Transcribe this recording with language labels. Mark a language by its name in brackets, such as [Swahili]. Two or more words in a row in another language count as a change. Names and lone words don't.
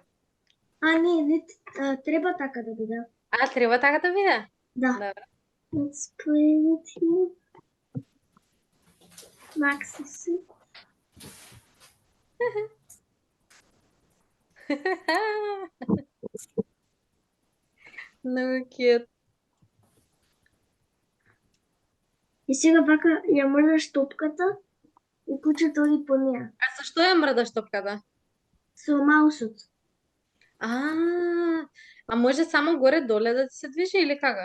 [Macedonian] Не, треба така да биде. Треба така да биде? Да. Добро. [English] Let's play with you. Max is sick. [Macedonian] Много cute. И сега вака ја мрдаш топката и кучето оди по неја. Со што ја мрдаш топката? Со маусот. А може само горе-доле да ти се движи или како?